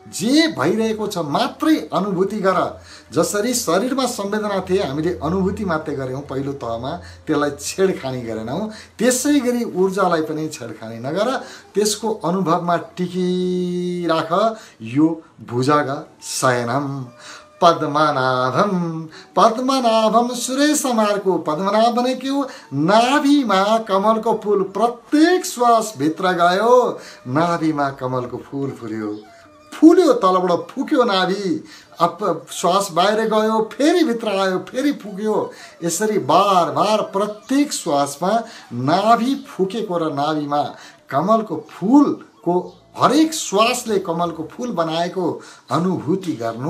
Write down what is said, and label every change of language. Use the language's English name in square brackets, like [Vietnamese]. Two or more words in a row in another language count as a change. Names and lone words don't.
[Nepali] जे भइरहेको छ मात्रै अनुभूति गर। जसरी शरीरमा संवेदना थिए हामीले अनुभूति मात्रै गऱ्यौँ पहिलो तहमा, त्यसलाई छेडखानी गरेनौँ, त्यसै गरी ऊर्जालाई पनि छेडखानी नगर, त्यसको अनुभवमा टिकिराख। यो [Sanskrit] भुजग शयनम पद्मनाभम पद्मनाभम [Nepali] सुरेशमारको पद्मनाभ भनेको नाभिमा कमलको फूल। प्रत्येक श्वास भित्र गयो, नाभिमा कमलको फूल फुल्यो, तलबाट फुक्यो नाभि, श्वास बाहिर गयो, फेरि भित्र आयो, फेरि फुक्यो। यसरी बार बार प्रत्येक श्वासमा नाभि फुकेको र नाभिमा कमलको फूलको हरेक श्वासले कमलको फूल बनाएको अनुभूति गर्नु।